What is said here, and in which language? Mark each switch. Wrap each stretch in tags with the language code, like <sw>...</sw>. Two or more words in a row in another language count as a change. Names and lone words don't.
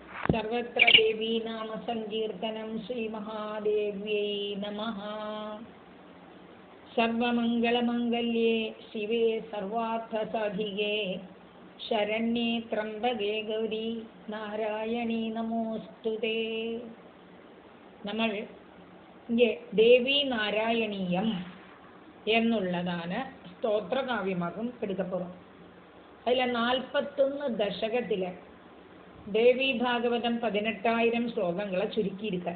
<sa>सर्वत्र देवी नाम संकीर्तनं श्री महादेव्यै नमः। सर्वमंगलमंगल्ये शिवे सर्वार्थसाधिके शरण्ये त्र्यंबके गौरी नारायणी नमोस्तुते।</sa> <ml>നമ്മൾ ദേവി നാരായണീയം എന്നുള്ളതാണ് സ്തോത്രകാവ്യമാകും എടുക്കപ്പുറം. അതിലെ 41 ദശകത്തിൽ ദേവി ഭാഗവതം 18,000 ശ്ലോകങ്ങളെ ചുരുക്കിയിരിക്കുക.</ml>